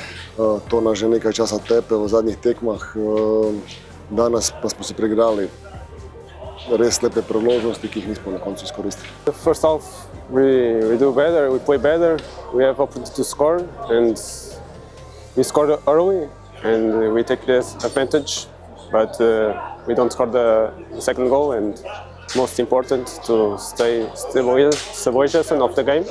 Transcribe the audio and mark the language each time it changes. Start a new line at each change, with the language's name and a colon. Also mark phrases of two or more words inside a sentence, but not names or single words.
Slovenian: To nas že nekaj časa tepe v zadnjih tekmah. Danes pa smo si preigrali res lepe priložnosti, ki jih nismo na koncu izkoristili.
English: The first half we do better, we play better, we have opportunity to score and we scored early and we take this advantage, but we don't score the second goal and most important to stay stabilization of the game.